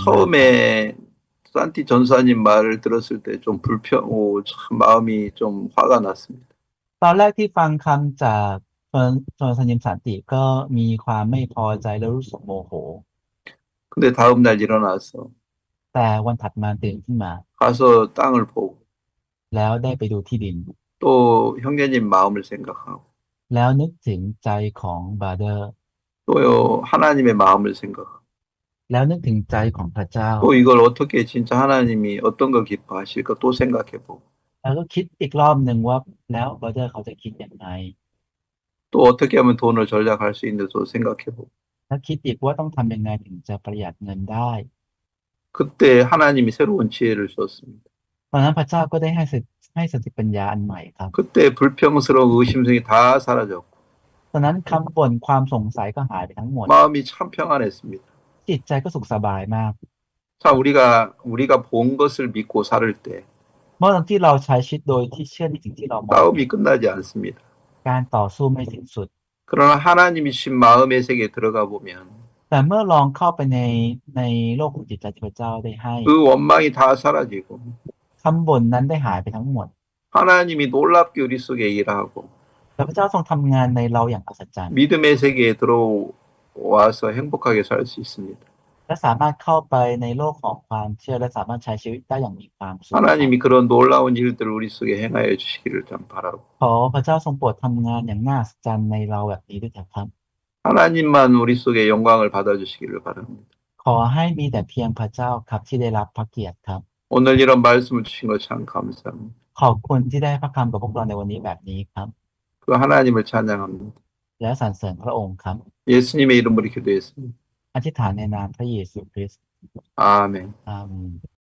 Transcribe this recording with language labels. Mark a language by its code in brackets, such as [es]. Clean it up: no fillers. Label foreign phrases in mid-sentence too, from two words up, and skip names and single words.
[ko] 처음에 산티 전사님 말을 들었을 때 좀 참 마음이 좀 화가 났습니다. [th] ตอนแรกที่ฟังคำจากชนสนิมสันติก็มีความไม่พอใจและรู้สึกโมโห [ko] 근데 다음날 일어나서 [th] แต่วันถัดมาตื่นขึ้นมา [ko] 가서 땅을 보고 [th] แล้วได้ไปดูที่ดิน [ko] 또 형제님 마음을 생각하고 [th] แล้วนึกถึงใจของบราเดอร์ [ko] 또 하나님의 마음을 생각하고 [th] แล้วนึกถึงใจของพระเจ้า [ko] 또 이걸 어떻게 진짜 하나님이 어떤 거 기뻐하실까 또 생각해보고 [th] แล้วก็คิดอีกรอบหนึ่งว่าแล้วบราเดอร์เขาจะคิดอย่างไร [ko] 또 어떻게 하면 돈을 절약할 수 있는지 또 생각해보고 [th] แล้วคิดอีกว่าต้องทำยังไงถึงจะประหยัดเงินได้ [ko] 그때 하나님이 새로운 지혜를 주었습니다. [th] ตอนนั้นพระเจ้าก็ได้ให้สติปัญญาอันใหม่ครับ [ko] 그때 불평스러운 의심성이 다 사라졌고 [th] ตอนนั้นคำบ่นความสงสัยก็หายไปทั้งหมด [ko] 마음이 참 평안했습니다. [th] จิตใจก็สุขสบายมาก [ko] 자, 우리가 본 것을 믿고 살을 때 [th] เมื่อตอนที่เราใช้ชีวิตโดยที่เชื่อในสิ่งที่เรามอง [ko] 싸움이 끝나지 않습니다. [th] การต่อสู้ไม่สิ้นสุด [ko] 그러나 하나님이 주신 마음의 세계에 들어가 보면 [th] แต่เมื่อลองเข้าไปในโลกของจิตใจที่พระเจ้าได้ให้ [ko] 그 원망이 다 사라지고 [th] คำบ่นนั้นได้หายไปทั้งหมด [ko] 하나님이 놀랍게 우리 속에 일하고 [th] และพระเจ้าทรงทำงานในเราอย่างอัศจรรย์ [ko] 믿음의 세계에 들어와서 행복하게 살 수 있습니다. [th] และสามารถเข้าไปในโลกของความเชื่อและสามารถใช้ชีวิตได้อย่างมีความสุข [ko] 하나님이 그런 놀라운 일들을 우리 속에 행하여 주시기를 참 바라고 [th] ขอพระเจ้าทรงโปรดทำงานอย่างน่าอัศจรรย์ในเราแบบนี้ด้วยเถิดครับ [ko] 하나님만 우리 속에 영광을 받아주시기를 바랍니다. [th] ขอให้มีแต่เพียงพระเจ้าครับที่ได้รับพระเกียรติครับ [ko] 오늘 이런 말씀을 주신 것 참 감사합니다. [th] ขอบคุณที่ได้ให้พระคำกับพวกเราในวันนี้แบบนี้ครับ [ko] 그 하나님을 찬양합니다. [th] และสรรเสริญพระองค์ครับ [ko] 예수님의 이름으로 기도했습니다. [th] อธิษฐานในนามพระเยซูคริสต์ [ko] 아멘. [th] อาเมน